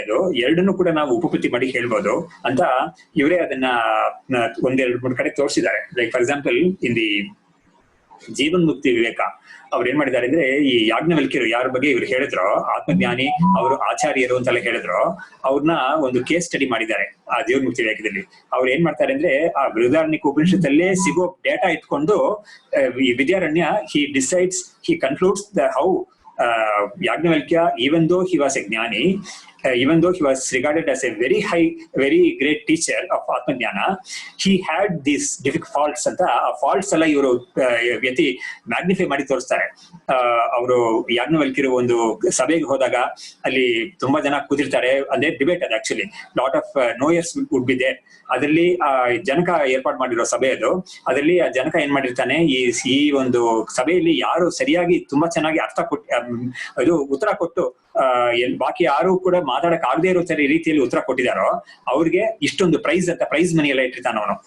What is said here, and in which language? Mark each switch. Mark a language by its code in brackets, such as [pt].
[kn] ಅದು ಎರಡನ್ನು ಕೂಡ ನಾವು ಉಪಪತ್ತಿ ಮಾಡಿ ಹೇಳ್ಬೋದು ಅಂತ ಇವರೇ ಅದನ್ನ ಒಂದೆರಡು ಮೂರು ಕಡೆ ತೋರಿಸಿದ್ದಾರೆ. [en] like for example in the [kn] Jeevan ಮುಕ್ತಿ ವಿವೇಕ ಅವ್ರು ಏನ್ ಮಾಡಿದ್ದಾರೆ ಅಂದ್ರೆ, ಈ ಯಾಜ್ಞವಲ್ಕ್ಯರು ಯಾರ ಬಗ್ಗೆ ಇವ್ರು ಹೇಳಿದ್ರು, ಆತ್ಮಜ್ಞಾನಿ ಅವರು ಆಚಾರ್ಯರು ಅಂತೆಲ್ಲ ಹೇಳಿದ್ರು, ಅವ್ರನ್ನ ಒಂದು ಕೇಸ್ ಸ್ಟಡಿ ಮಾಡಿದ್ದಾರೆ ಆ ಜೀವನ್ ಮುಕ್ತಿ ವಿವೇಕದಲ್ಲಿ. ಅವ್ರು ಏನ್ ಮಾಡ್ತಾರೆ ಅಂದ್ರೆ, ಆ ಬೃಹದಾರಣ್ಯಕ ಉಪನಿಷತ್ತಲ್ಲೇ ಸಿಗೋ ಡೇಟಾ ಇಟ್ಕೊಂಡು ಈ Vidyaranya [en] he concludes how Yagnavalkya, even though he was a jnani, even though he was regarded as a very great teacher of Atmajnana, he had these difficult faults ಅಂತ. [kn] ಆ ಫಾಲ್ಟ್ಸ್ ಎಲ್ಲ ಇವರು ವ್ಯತಿ ಮ್ಯಾಗ್ನಿಫೈ ಮಾಡಿ ತೋರಿಸ್ತಾರೆ. ಅವರು ಯಾಜ್ಞವಲ್ಕ್ಯರು ಒಂದು ಸಭೆಗೆ ಹೋದಾಗ ಅಲ್ಲಿ ತುಂಬಾ ಜನ ಕೂತಿರ್ತಾರೆ, ಅದೇ ಡಿಬೇಟ್ ಅದು actually, [en] Lot of knowers would be there. [kn] ಅದರಲ್ಲಿ ಜನಕ ಏರ್ಪಾಡು ಮಾಡಿರೋ ಸಭೆ ಅದು. ಅದರಲ್ಲಿ ಆ ಜನಕ ಏನ್ ಮಾಡಿರ್ತಾನೆ, ಈ ಒಂದು ಸಭೆಯಲ್ಲಿ ಯಾರು ಸರಿಯಾಗಿ ತುಂಬಾ ಚೆನ್ನಾಗಿ ಅರ್ಥ ಕೊಟ್ಟು ಉತ್ತರ ಕೊಟ್ಟು ಬಾಕಿ ಯಾರು ಕೂಡ ಮಾತಾಡಕ್ ಆಗದೆ ಇರೋ ರೀತಿಯಲ್ಲಿ ಉತ್ತರ ಕೊಟ್ಟಿದಾರೋ ಅವ್ರಿಗೆ ಇಷ್ಟೊಂದು ಪ್ರೈಸ್ ಅಂತ ಪ್ರೈಸ್ ಮನಿ ಎಲ್ಲ ಇಟ್ಟಿರ್ತಾನ ಅವನು.